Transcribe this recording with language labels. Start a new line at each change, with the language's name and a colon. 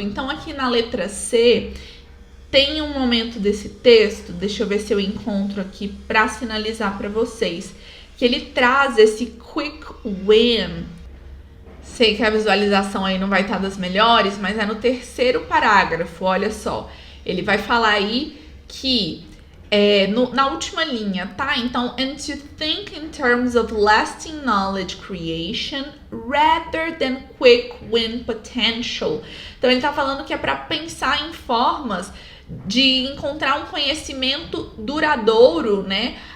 Portuguese: Então, aqui na letra C, tem um momento desse texto, deixa eu ver se eu encontro aqui para sinalizar para vocês, que ele traz esse quick win. Sei que a visualização aí não vai estar das melhores, mas é no terceiro parágrafo, olha só. Ele vai falar aí que, na última linha, tá?
English: Então, and to think in terms of lasting knowledge creation rather than quick win potential.
Portuguese: Então, ele tá falando que é para pensar em formas de encontrar um conhecimento duradouro, né?